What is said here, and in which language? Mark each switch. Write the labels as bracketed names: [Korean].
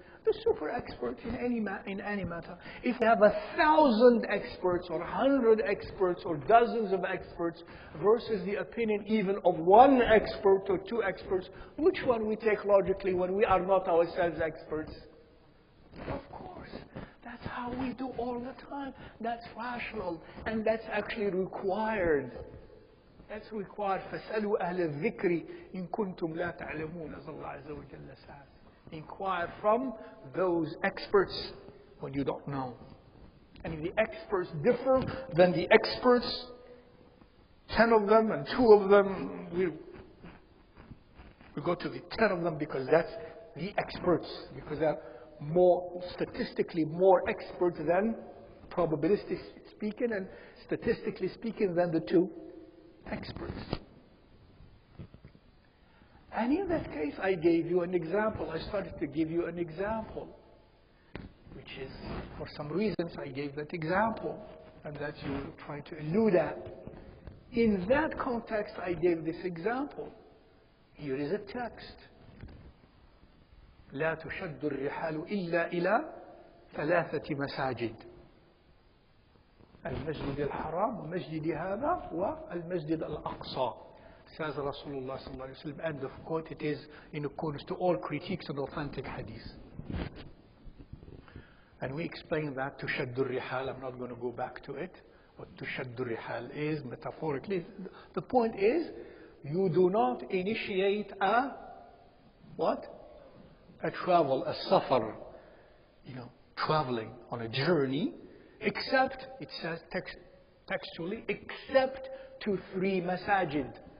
[English] The super expert in any matter. If we have 1,000 experts or 100 experts or dozens of experts versus the opinion even of one expert or two experts, which one we take logically when we are not ourselves experts? Of course. That's how we do all the time. That's rational. And that's actually required. That's required. [Arabic] فَاسْأَلُوا أَهْلَ الذِّكْرِ إِن كُنْتُمْ لَا تَعْلَمُونَ, [English] as Allah Azza wa Jalla says. Inquire from those experts when you don't know. And if the experts differ, then the experts, 10 of them and 2 of them, we go to the 10 of them because that's the experts. Because they're statistically more experts than, probabilistically speaking and statistically speaking, than the 2 experts. And in that case, I gave you an example. I started to give you an example, which is, for some reasons, I gave that example, and that you were trying to elude at. In that context, I gave this example. Here is a text. [Arabic] لا تشد الرحال إلا إلى 3 مساجد. المسجد الحرام ومسجد هذا والمسجد الأقصى. [English] Says Rasulullah sallallahu alaihi wasallam, end of quote. It is in accordance to all critiques and authentic hadith. And we explained that tushaddu rihal. I'm not going to go back to it. What tushaddu rihal is metaphorically. The point is, you do not initiate a travel, a safar, traveling on a journey, except, it says textually, except to 3 masajid.